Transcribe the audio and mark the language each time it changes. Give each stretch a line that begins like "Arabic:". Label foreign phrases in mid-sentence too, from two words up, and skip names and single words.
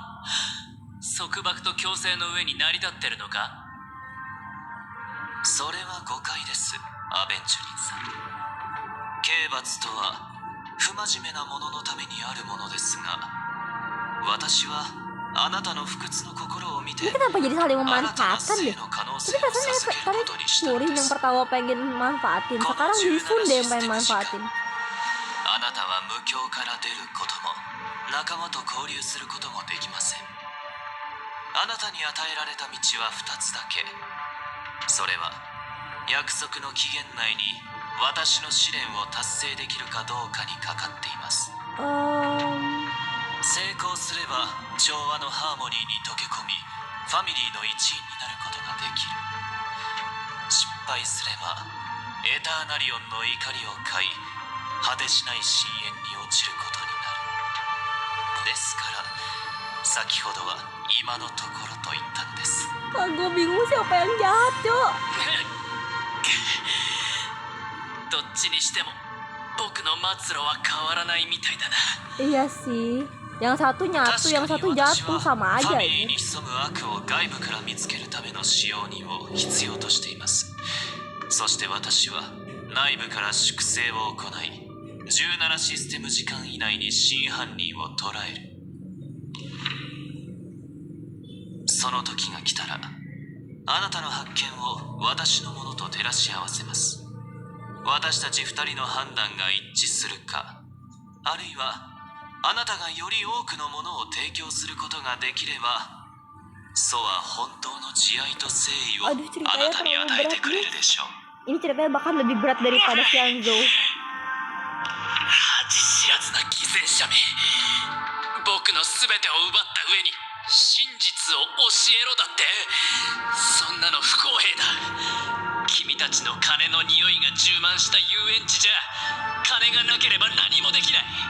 Japanese: 束縛と強制の上に成り立ってるのか？それは誤解です、アベンチュリンさん。刑罰とは不真面目なもののためにあるものですが、私はあなたの不屈の心を見て、
Indonesian: Ini kenapa jadi saling
Japanese: あなたが
Indonesian: memanfaatkan
Japanese: 性
Indonesian: deh?
Japanese: の可能
Indonesian: Tapi
Japanese: 性を
Indonesian: perasaan
Japanese: 授ける
Indonesian: tadi
Japanese: ことにしたの
Indonesian: Turin
Japanese: で
Indonesian: yang
Japanese: す。
Indonesian: pertama pengen manfaatin. Sekarang Jisun deh yang pengen manfaatin.
Japanese: あなたは無境から出ることも仲間と交流することもできません。あなたに与えられた道は2つだけ。それは約束の期限内に私の試練を達成できるかどうかにかかっています。成功すれば調和のハーモニーに溶け込み、ファミリーの一員になることができる。失敗すればエターナリオンの怒りを買い、果てしない深淵に落ちることになる。ですから先ほどは今のところと言ったんです。
Indonesian: Gue bingung siapa yang jahat, Cok.
Japanese: どっちにしても僕の末路は変わらないみたいだな。
Indonesian: Iya sih. Yang satu nyatu, yang
Japanese: 確
Indonesian: satu
Japanese: かに私
Indonesian: jatuh
Japanese: は
Indonesian: sama
Japanese: フ
Indonesian: aja
Japanese: ァミリー
Indonesian: ini.
Japanese: に潜む悪を外部から見つけるための使用人を必要としています。そして私は内部から粛清を行い、17システム時間以内に真犯人を捕らえる。その時が来たら、あなたの発見を私のものと照らし合わせます。私たち2人の判断が一致するか、あるいはあなたがより多くのものを提供することができれば、ソは本当の慈愛と誠意を
Indonesian: Aduh,
Japanese: あ
Indonesian: ceritanya
Japanese: なたに
Indonesian: terlalu
Japanese: 与え
Indonesian: berat
Japanese: てくれ
Indonesian: nih.
Japanese: るでしょう。
Indonesian: Ini ceritanya bahkan lebih berat daripada Xianzhou.
Japanese: 恥知らずな偽善者め、僕の全てを奪った上に真実を教えろだって。そんなの不公平だ。君たちの金の匂いが充満した遊園地じゃ金がなければ何もできない。